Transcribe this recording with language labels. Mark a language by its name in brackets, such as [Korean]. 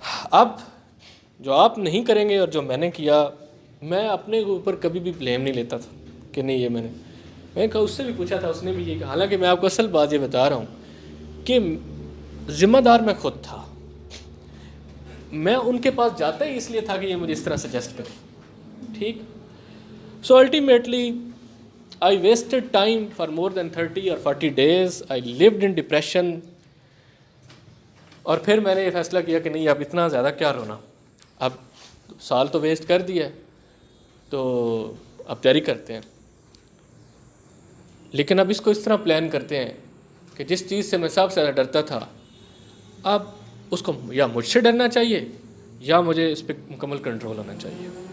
[Urdu] اب جو آپ نہیں کریں گے اور جو میں نے کیا, میں اپنے اوپر کبھی بھی بلیم نہیں لیتا تھا کہ نہیں یہ میں نے کہا, اس سے بھی پوچھا تھا, اس نے بھی یہ کہا. حالانکہ میں آپ کو اصل بات یہ بتا رہا ہوں کہ ذمہ دار میں خود تھا. میں ان کے پاس جاتا ہی اس لیے تھا کہ یہ مجھے اس طرح سجیسٹ کرے. ٹھیک, [English] So ultimately I wasted time for more than 30 or 40 days. I lived in depression. [Urdu] اور پھر میں نے یہ فیصلہ کیا کہ نہیں اب اتنا زیادہ کیا رونا, اب سال تو ویسٹ کر دیا ہے تو اب تیاری کرتے ہیں. لیکن اب اس کو اس طرح پلان کرتے ہیں کہ جس چیز سے میں سب سے زیادہ ڈرتا تھا, اب اس کو یا مجھ سے ڈرنا چاہیے یا مجھے اس پہ مکمل کنٹرول ہونا چاہیے.